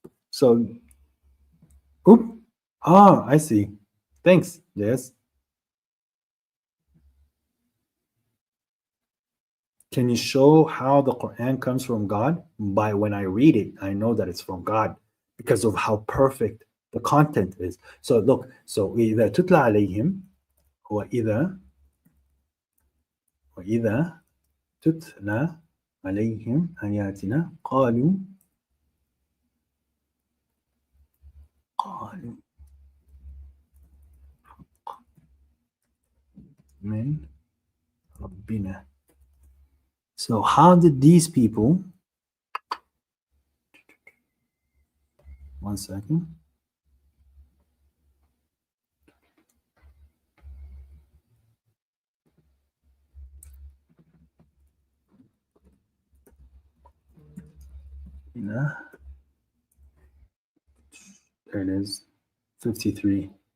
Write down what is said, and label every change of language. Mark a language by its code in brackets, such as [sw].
[en] So, oop. Oh, I see. Thanks. Yes. Can you show how the Quran comes from God? By when I read it, I know that it's from God because of how perfect the content is. So look, so [ar] إذا تتلى عليهم وإذا تتلى عليهم آياتنا قالوا من ربنا. [en] So how did these people, one second, there it is, 53.